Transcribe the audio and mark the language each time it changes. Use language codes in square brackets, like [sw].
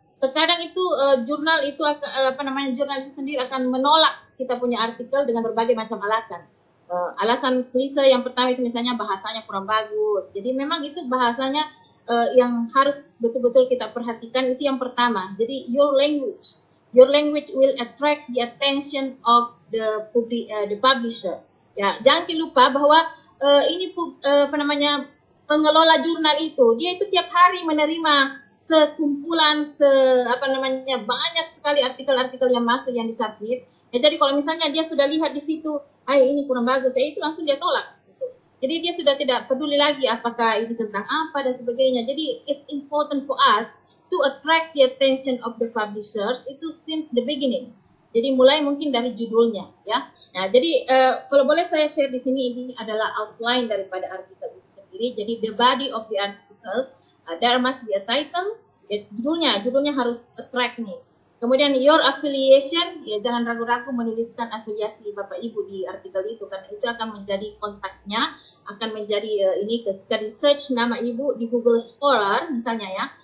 [id] Terkadang itu jurnal itu apa namanya, jurnal itu sendiri akan menolak kita punya artikel dengan berbagai macam alasan. Alasan klise yang pertama itu misalnya bahasanya kurang bagus. Jadi memang itu bahasanya yang harus betul-betul kita perhatikan, itu yang pertama. [en] Jadi your language will attract the attention of the publisher. [id] Ya, jangan lupa bahwa ini apa namanya, pengelola jurnal itu dia itu tiap hari menerima sekumpulan apa namanya, banyak sekali artikel-artikel yang masuk yang disubmit. Ya, jadi kalau misalnya dia sudah lihat di situ, ini kurang bagus, itu langsung dia tolak. Gitu. Jadi dia sudah tidak peduli lagi apakah ini tentang apa dan sebagainya. [en] Jadi it's important for us to attract the attention of the publishers itu since the beginning. [id] Jadi mulai mungkin dari judulnya, ya. Nah, jadi kalau boleh saya share di sini, ini adalah outline daripada artikel itu sendiri. [en] Jadi the body of the article, there must be a title, [id] judulnya harus attract nih. Kemudian your affiliation, ya jangan ragu-ragu menuliskan afiliasi Bapak Ibu di artikel itu, karena itu akan menjadi kontaknya, akan menjadi ini ketika di search nama Ibu di Google Scholar misalnya ya.